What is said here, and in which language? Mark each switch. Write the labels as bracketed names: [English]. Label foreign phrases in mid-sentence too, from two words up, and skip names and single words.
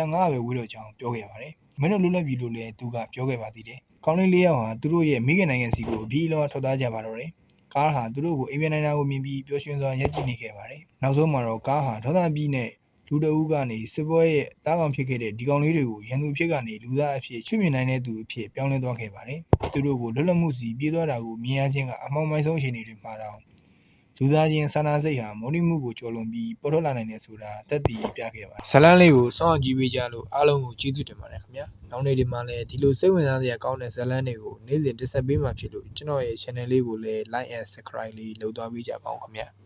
[Burmese] 900 ပဲဝေးတော့ကြောင်းပြောခဲ့ပါတယ်။မင်းတို့လွတ်လပ်ပြီလို့လည်းသူကပြောခဲ့ပါသေးတယ်။ကောင်လေး၄ယောက်ဟာသူတို့ရဲ့မိခင်နိုင်ငံစီကိုအပြီးအလောထွက်သွားကြပါတော့တယ်။ကားဟာသူတို့ကိုအိမ်ပြန်နိုင်တာကိုမြင်ပြီးပျော်ရွှင်စွာရပ်ကြည့်နေခဲ့ပါတယ်။နောက်ဆုံးမှာတော့ကားဟာဒေါသပြီးနဲ့လူတအုပ်ကနေစစ်ပွဲရဲ့တားကောင်ဖြစ်ခဲ့တဲ့ဒီကောင်လေးတွေကိုရန်သူဖြစ်ကနေလူသားအဖြစ်ချွတ်မြင်နိုင်တဲ့သူအဖြစ်ပြောင်းလဲသွားခဲ့ပါတယ်။သူတို့ကိုလွတ်လပ်မှုစီပြေးသွားတာကိုမြင်ရခြင်းကအမှောင်မိုက်ဆုံးအခြေအနေတွေမှာတော့ လူသားချင်းစာနာစိတ်ဟာမုန်းတိမှုကိုကျော်လွန်ပြီးပေါ်ထွက်လာနိုင်တယ်ဆိုတာသက်သေပြခဲ့ပါတယ်ဇလန်းလေးကိုစောင့်ကြည့်ပေးကြလို့အားလုံးကိုကျေးဇူးတင်ပါတယ်ခင်ဗျာနောက်နေ့ဒီမှာလည်းဒီလိုစိတ်ဝင်စားစရာကောင်းတဲ့ဇလန်းတွေကိုနေ့စဉ်တင်ဆက်ပေးမှာဖြစ်လို့ကျွန်တော်ရဲ့ channel လေးကိုလည်း [English] like and subscribe [Burmese] လေးလုပ်သွားပေးကြပါဦးခင်ဗျာ